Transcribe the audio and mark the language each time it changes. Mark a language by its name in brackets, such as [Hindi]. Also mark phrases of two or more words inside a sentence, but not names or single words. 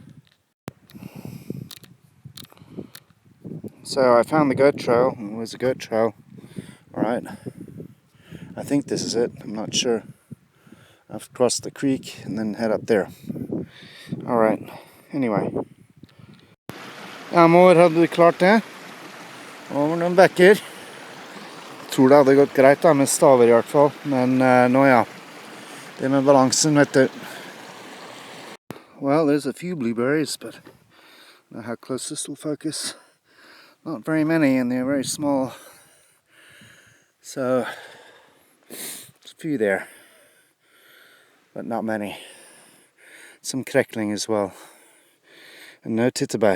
[English] So I found the goat trail. It was a goat trail. Alright. I think this is it. I'm not sure. I have to cross the creek and then head up there. Alright. Anyway. [Norwegian] Ja, mor, hadde du klart det? Over noen bekker. Tror det hadde gått greit da, med staver I hvert fall. Men nå ja. Det med balansen, vet du. [English] Well, there's a few blueberries, but I don't know how close this will focus. Not very many, and they're very small. So, there's a few there, but not many. Some crackling as well. And no titterbær.